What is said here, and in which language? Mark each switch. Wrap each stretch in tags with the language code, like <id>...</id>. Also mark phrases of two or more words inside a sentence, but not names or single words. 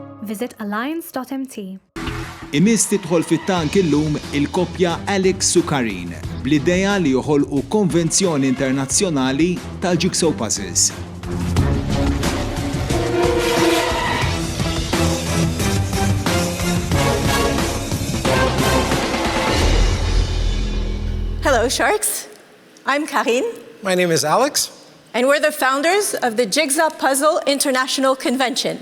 <en>visit alliance.mt.</en> <mt>Imiss tidħol fit-tank illum il-koppja Alex u Karin bl-idea li joħolqu konvenzjoni internazzjonali tal-</mt> <en>jigsaw puzzles. Hello, Sharks. I'm Karin. My name is Alex. And we're the founders of the Jigsaw Puzzle International Convention.</en>